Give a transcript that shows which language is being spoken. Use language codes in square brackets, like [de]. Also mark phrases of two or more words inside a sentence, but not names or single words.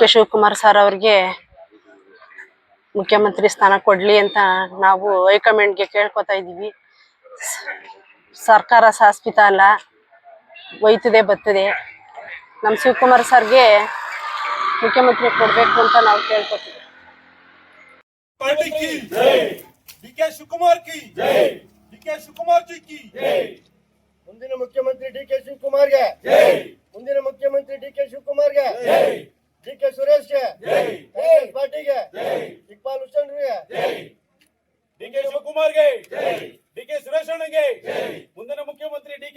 [kn] ಶಿವಕುಮಾರ್ ಸರ್ ಅವ್ರಿಗೆ ಮುಖ್ಯಮಂತ್ರಿ ಸ್ಥಾನ ಕೊಡ್ಲಿ ಅಂತ ನಾವು ಹೈಕಮಾಂಡ್ಗೆ ಕೇಳ್ಕೊತಾ ಇದ್ದೀವಿ. ಸರ್ಕಾರ ಶಾಶ್ವತ ಅಲ್ಲ, ಒಯ್ತದೆ ಬರ್ತದೆ. ನಮ್ಮ ಶಿವಕುಮಾರ್ ಸರ್ಗೆ ಮುಖ್ಯಮಂತ್ರಿ ಕೊಡ್ಬೇಕು ಅಂತ ನಾವು ಕೇಳ್ಕೊತೀವಿ. [hi] पार्टी की जय, डी.के. शिवकुमार की जय, डी.के. शिवकुमार जी की जय. [kn] ಮುಂದಿನ ಮುಖ್ಯಮಂತ್ರಿ ಡಿ.ಕೆ. ಶಿವಕುಮಾರ್ ಗೆ ಜೈ, ಮುಂದಿನ ಮುಖ್ಯಮಂತ್ರಿ ಡಿ.ಕೆ. ಶಿವಕುಮಾರ್ ಗೆ ಜೈ, ಡಿ.ಕೆ. ಸುರೇಶ್ ಗೆ ಜೈ, ಕಾಂಗ್ರೆಸ್ ಪಾರ್ಟಿಗೆ ಜೈ, ಇಕ್ಬಾಲ್ ಹುಸೇನ್ ಗೆ ಜೈ, ಡಿ.ಕೆ. ಶಿವಕುಮಾರ್ ಗೆ ಜೈ, ಡಿ.ಕೆ. ಸುರೇಶ್ ಅಣ್ಣಗೆ ಜೈ, ಮುಂದಿನ ಮುಖ್ಯಮಂತ್ರಿ ಡಿ.ಕೆ.